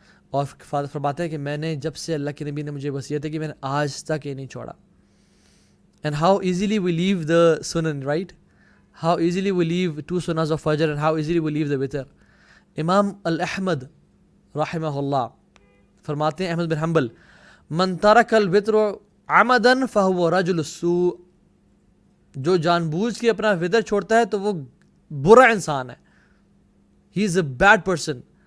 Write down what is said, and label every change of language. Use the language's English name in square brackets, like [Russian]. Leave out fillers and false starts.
[Urdu] اور فرماتے ہیں کہ میں نے جب سے اللہ کے نبی نے مجھے وصیت ہے کہ میں نے آج تک یہ نہیں چھوڑا. [English] And how easily we leave the sunan, right? How easily we leave 2 sunnahs of Fajr and how easily we leave the witr. [Urdu] امام الاحمد رحمہ اللہ فرماتے ہیں, احمد بن حنبل, [Arabic] من ترک الوتر عمدا فهو رجل السوء, [Urdu] جو جان بوجھ کے اپنا وتر چھوڑتا ہے تو وہ برا انسان ہے. [English] He is a bad person.